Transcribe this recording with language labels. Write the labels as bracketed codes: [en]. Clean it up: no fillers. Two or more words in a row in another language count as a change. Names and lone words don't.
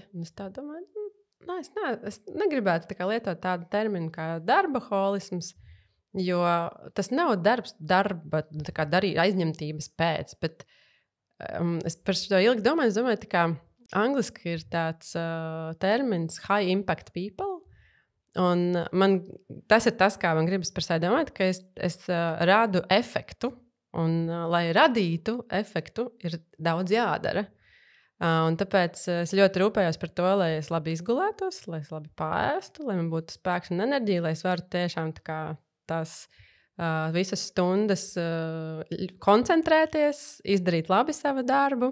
[lv] Es tā domāju, es negribētu tā kā lietot tādu terminu kā darbaholisms, jo tas nav darba aizņemtības pēc, bet es par šo ilgi domāju, tā kā angliski ir tāds termins [en] high impact people. [lv] Un tas ir tas, kā man gribas par sevi domāt, ka es rādu efektu, un lai radītu efektu, ir daudz jādara. Un tāpēc es ļoti rūpējos par to, lai es labi izgulētos, lai es labi pārēstu, lai man būtu spēks un enerģija, lai es varu tiešām tās visas stundas koncentrēties, izdarīt labi savu darbu.